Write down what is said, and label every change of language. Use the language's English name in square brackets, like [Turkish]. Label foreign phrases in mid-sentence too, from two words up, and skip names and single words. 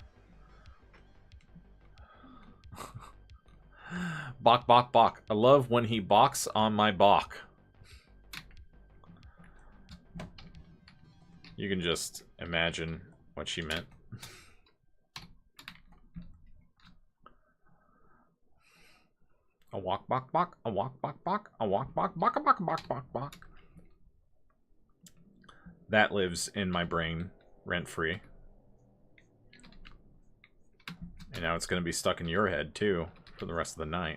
[English] Bok, bok, bok. I love when he balks on my bok. You can just imagine what she meant. A walk, bok, bok. A walk, bok, bok. A walk, bok, bok, a bok, bok, bok, bok. That lives in my brain, rent-free. And now it's going to be stuck in your head, too, for the rest of the night.